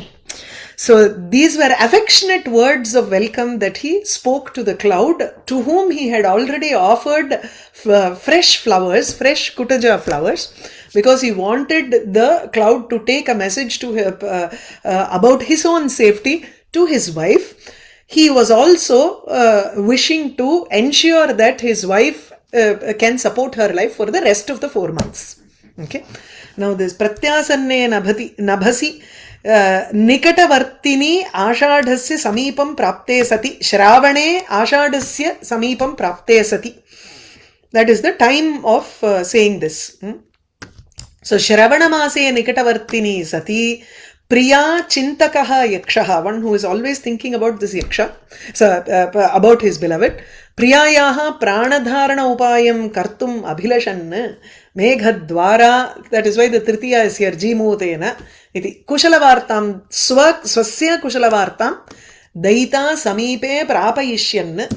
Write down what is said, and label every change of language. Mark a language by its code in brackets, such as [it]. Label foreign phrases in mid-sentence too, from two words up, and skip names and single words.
[en] So these were affectionate words of welcome that he spoke to the cloud, to whom he had already offered fresh flowers, fresh kutaja flowers, because he wanted the cloud to take a message to about his own safety to his wife. He was also wishing to ensure that his wife can support her life for the rest of the 4 months. Okay. Now this [sa] pratyasanne nabhasi nikatavartini ashadhasya samipam prapte sati shravane ashadhasya samipam prapte sati. [en] That is the time of saying this. [sa] So shravana mase nikatavartini sati Priya Chintakaha Yakshaha, [en] one who is always thinking about this Yaksha, so about his beloved. [sa] Priyayaha Pranadharana Upayam Kartum Abhilashan Meghadwara, [en] that is why the Tritiya is here, [sa] Jimutena. Iti Kushalavartam Swasya Kushalavartam Daita Samipe Prapayishyan.